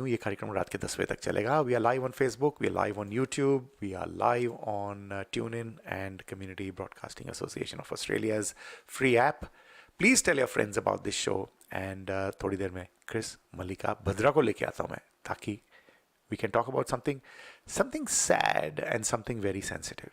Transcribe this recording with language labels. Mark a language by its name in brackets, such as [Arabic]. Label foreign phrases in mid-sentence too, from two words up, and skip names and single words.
[Hindi] ये कार्यक्रम रात के 10 बजे तक चलेगा. [English] We are live on Facebook, we are live on YouTube, we are live on TuneIn and Community Broadcasting Association of Australia's free app. Please tell your friends about this show. एंड [Hindi] थोड़ी देर में क्रिस मल्लिका भद्रा को लेके आता हूँ मैं, ताकि [English] we can talk about something sad and something very sensitive.